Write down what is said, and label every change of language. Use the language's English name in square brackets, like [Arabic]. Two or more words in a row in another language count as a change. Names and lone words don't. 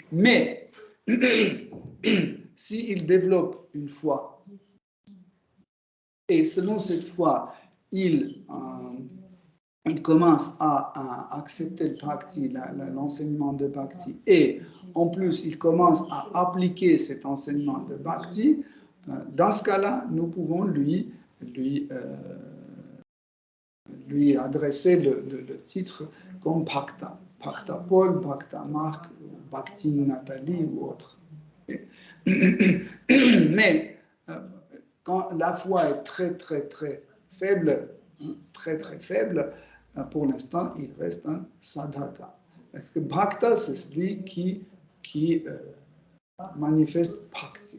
[French] Mais, s'il développe une foi, et selon cette foi, il commence à accepter le bhakti, l'enseignement de bhakti, et en plus, il commence à appliquer cet enseignement de bhakti, dans ce cas-là, nous pouvons lui adresser le titre comme bhakta. Bhakta Paul, bhakta Marc, bhakti Nathalie ou autre. Mais quand la foi est très faible, pour l'instant, il reste un sadhaka. Parce que bhakta, c'est celui qui manifeste bhakti.